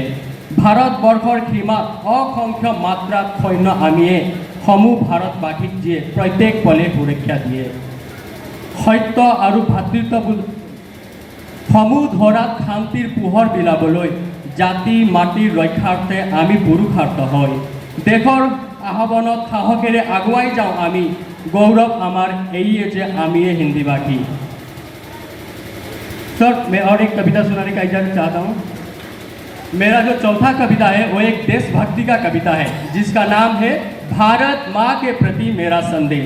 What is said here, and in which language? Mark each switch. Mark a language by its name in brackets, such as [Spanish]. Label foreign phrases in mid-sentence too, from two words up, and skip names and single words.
[Assamese] ভাৰতবৰ্ষৰ সীমাত অসংখ্য মাত্ৰাত সৈন্য আমিয়ে সমূহ ভাৰতবাসীক যিয়ে প্ৰত্যেক পলে সুৰক্ষা দিয়ে। সত্য আৰু ভাতৃত্ববোধ সমূহ ধৰাত শান্তিৰ পোহৰ বিলাবলৈ জাতি মাটিৰ ৰক্ষাৰ্থে আমি পুৰুষাৰ্থ হয়। দেশৰ আহ্বানত সাহসেৰে আগুৱাই যাওঁ আমি, [Hindi] गौरव हमार यही है जो आमिए हिंदीभाषी। सर, मैं और एक कविता सुनाने का इजाज़त चाहता हूँ। मेरा जो चौथा कविता है वो एक देशभक्ति का कविता है, जिसका नाम है भारत माँ के प्रति मेरा संदेश।